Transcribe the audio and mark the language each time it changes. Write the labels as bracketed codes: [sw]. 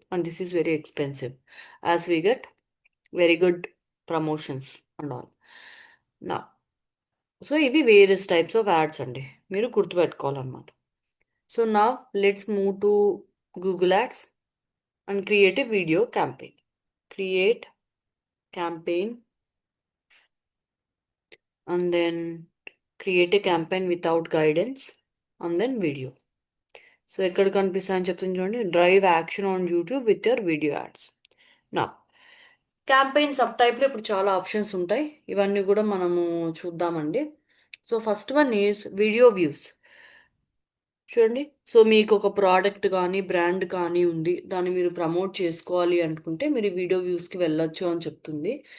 [en] And this is very expensive as we get very good promotions and all. [te] నా so ఇవి various types of ads అండి, మీరు గుర్తుపెట్టుకోవాలన్నమాట. [en] So నా let's move to Google ads and create a video campaign. Create campaign and then create a campaign without guidance and then video. [te] So ఎక్కడ కనిపిస్తా అని చెప్తుంది చూడండి, [en] Drive action on YouTube with your video ads. [te] నా campaign sub టైప్లో ఇప్పుడు చాలా options ఉంటాయి. ఇవన్నీ కూడా మనము చూద్దామండి. [en] So first one is video views. [te] చూడండి, సో మీకు ఒక ప్రోడక్ట్ కానీ బ్రాండ్ కానీ ఉంది, దాన్ని మీరు ప్రమోట్ చేసుకోవాలి అనుకుంటే మీరు వీడియో వ్యూస్కి వెళ్ళొచ్చు అని చెప్తుంది.